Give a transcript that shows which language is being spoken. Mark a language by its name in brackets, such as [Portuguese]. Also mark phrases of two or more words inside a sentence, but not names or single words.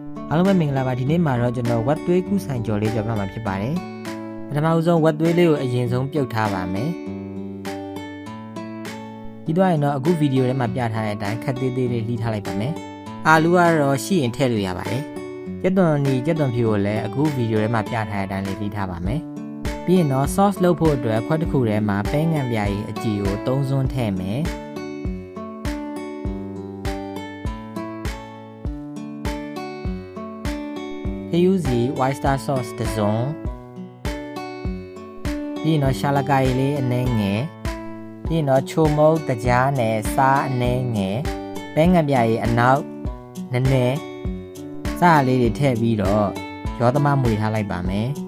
[Burmese] အားလုံးပဲမင်္ဂလာပါဒီနေ့မှာတော့ကျွန်တော်ဝက်သွေးကူးဆိုင်ကြော်လေးကြော်ပြမှာဖြစ်ပါတယ်ပထမဦးဆုံးဝက်သွေးလေးကိုအရင်ဆုံးပြုတ်ထားပါမယ်ပြီးတော့ရင်တော့အခုဗီဒီယိုထဲမှာပြထားတဲ့အတိုင်းခက်သေးသေးလေးလှီးထားလိုက်ပါမယ်အာလူကတော့ရှိရင်ထည့်လို့ရပါတယ်ကြက်သွန်နီကြက်သွန်ဖြူကိုလည်းအခုဗီဒီယိုထဲမှာပြထားတဲ့အတိုင်းလေးလှီးထားပါမယ်ပြီးရင်တော့ sauce လုပ်ဖို့အတွက်ခွက်တစ်ခုထဲမှာပဲငံပြားရည်အကြည်ကို3စွန်းထည့်မယ် ခရူးစီ [English] white star sauce [Burmese] တစ်စုံပြီးရင်တော့ရှာလကာရည်လေးအနည်းငယ်ပြီးရင်တော့ချိုမုတ်တကြားနဲ့စားအနည်းငယ်ပဲငံပြားရည်အနောက်နည်းနည်းစားလေးတွေထည့်ပြီးတော့ရောသမမွေထားလိုက်ပါမယ်